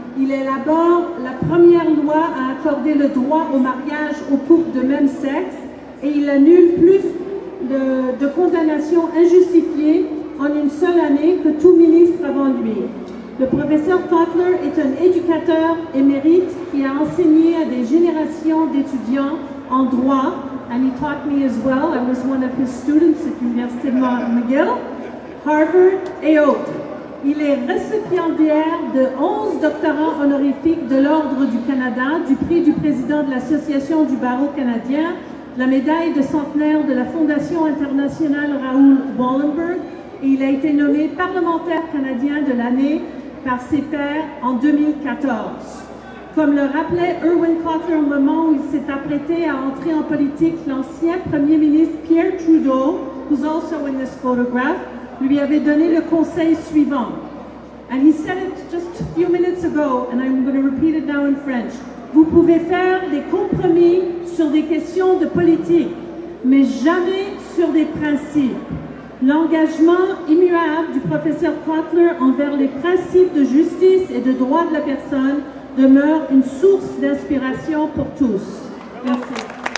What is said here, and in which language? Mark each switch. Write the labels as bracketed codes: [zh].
[fr] Il élabore la première loi à accorder le droit au mariage aux couples de même sexe et il annule plus de condamnations injustifiées en une seule année que tout ministre avant lui. Le professeur Cotler est un éducateur émérite qui a enseigné à des générations d'étudiants en droit, [en] and he taught me as well. I was one of his students at [fr] l'Université McGill, Harvard et autres. Il est récipiendaire de 11 doctorats honorifiques de l'Ordre du Canada, du prix du président de l'Association du barreau canadien, la médaille de centenaire de la Fondation internationale Raoul Wallenberg, et il a été nommé parlementaire canadien de l'année par ses pairs en 2014. Comme le rappelait Irwin Cotler au moment où il s'est apprêté à entrer en politique, l'ancien Premier ministre Pierre Trudeau, [en] who's also in this photograph, [fr] lui avait donné le conseil suivant. [en] And he said it just a few minutes ago, and I'm going to repeat it now in French. [fr] Vous pouvez faire des compromis sur des questions de politique, mais jamais sur des principes. L'engagement immuable du professeur Cotler envers les principes de justice et de droits de la personne demeure une source d'inspiration pour tous. Merci.